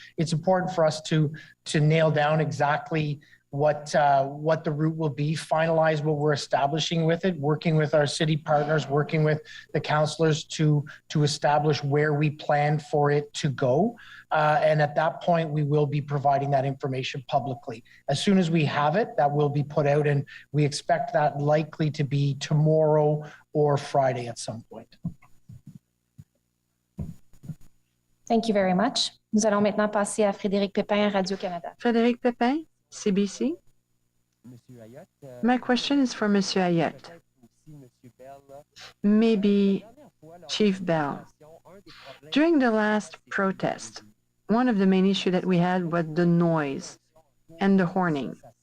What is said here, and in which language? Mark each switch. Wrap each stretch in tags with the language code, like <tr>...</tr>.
<en>It's important for us to nail down exactly what the route will be, finalize what we're establishing with it, working with our city partners, working with the councillors to establish where we plan for it to go. And at that point, we will be providing that information publicly. As soon as we have it, that will be put out, and we expect that likely to be tomorrow or Friday at some point. Thank you very much.</en> <fr>Nous allons maintenant passer à Frédéric Pépin à Radio-Canada.</fr> <en>Frédéric Pépin, CBC. My question is for Monsieur Ayette. Maybe Chief Bell. During the last protest, one of the main issues that we had was the noise and the horning.</en>